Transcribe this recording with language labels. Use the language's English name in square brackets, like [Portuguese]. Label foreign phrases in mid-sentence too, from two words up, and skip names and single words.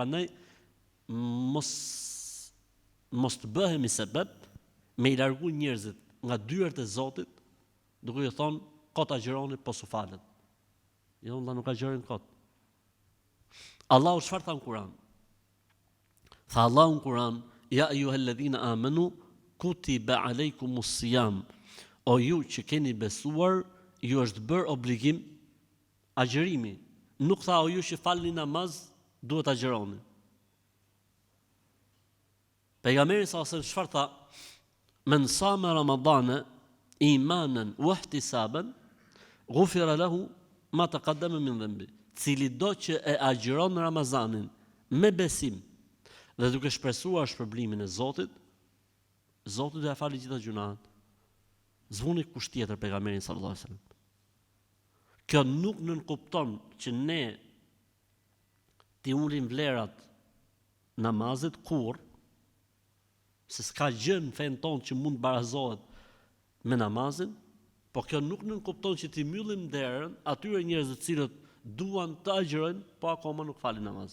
[Albanian] Prandaj mos të bëhemi sebeb me i largu njerëzit nga dyert e Zotit, duke i thonë kot agjëroni po su falet. Jo, Allah nuk agjeron kot. Allahu çfarë tha në Kur'an? Tha Allahu në Kur'an: [Arabic] "يا أيها الذين آمنوا كتب عليكم الصيام." [Albanian] O ju që keni besuar, ju është bërë obligim agjërimi. Nuk tha o ju që falni namaz, duhet agjëroni. Pejgamberi sa çfarë tha? [Arabic] من صام رمضان إيمانا واحتسابا غفر له ما تقدم من ذنبه. [Albanian] Cili do që e agjëron Ramazanin me besim dhe duke shpresuar shpërblimin e Zotit, Zoti do ja falë gjitha gjunat. Zvuni kusht tjetër pejgamberin [Arabic] صلى الله عليه وسلم. [Albanian] Kjo nuk nënkupton që ne t'i ulim vlerat namazit kur, se s'ka gjë në fen tonë që mund barazohet me namazin, po kjo nuk nënkupton që t'i mbyllim derën atyre njerëzve të cilët duan të agjërojnë, po akoma nuk falin namaz.